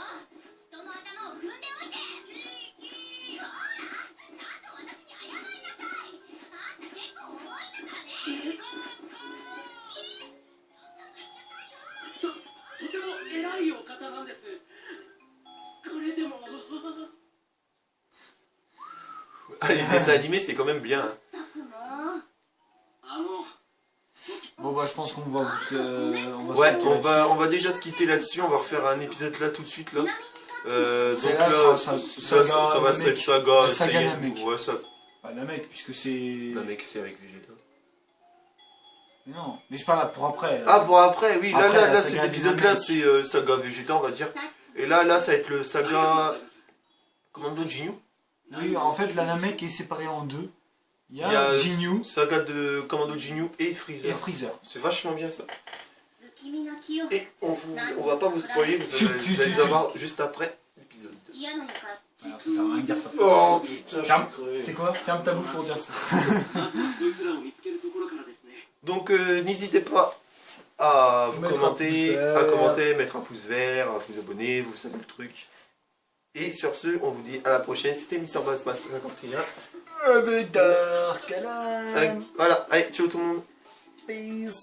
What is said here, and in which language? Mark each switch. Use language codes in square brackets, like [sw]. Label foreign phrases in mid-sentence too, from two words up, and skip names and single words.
[ja] 人の頭を踏んでおいて。ほら、ちゃんと私に謝りなさい。あんた結構重いんだからね。とても偉いお方なんです。これでも [fr] Ah, les dessins animés, c'est quand même bien. [ja] ったくもう。あの [fr] Bon bah je pense qu'on va vous... Ouais, se on va déjà se quitter là-dessus. On va refaire un épisode là tout de suite là. [ja] ちなみにさ、 [fr] Donc C'est là, là, ça ça va Namek. être saga. La saga Saiyan. Namek. Ouais, ça. Pas Namek, puisque c'est... Namek, c'est avec Vegeta. Mais non, mais je parle pour après. Ah, bon, après, oui, là, Après, là, la là, saga cet épisode-là, Namek. c'est saga Vegeta, on va dire. Et là, ça va être le saga. Commando Jinyu. Oui, en fait la Namek est séparée en deux. Il y Il y a a Jinyu saga de Commando Jinyu et Freezer. et Freezer. C'est vachement bien ça. [ja] 不気味な気を [fr] Et on va pas vous spoiler, vous allez les avoir juste après l'épisode. [ja] 嫌なのか。 [fr] Alors ça sert à rien de dire ça. Oh putain, je Ferme. suis crevé. C'est quoi? Ferme ta bouche pour dire ça. [ja] こいつらを見つけるところからですね。 [fr] Donc n'hésitez pas à vous Mettre un commenter, pouce vert. à commenter, mettre un pouce vert, à vous abonner, vous savez le truc. Et sur ce, on vous dit à la prochaine. C'était Mister Bass 51. Avec Dark Alan. Voilà, allez, ciao tout le monde.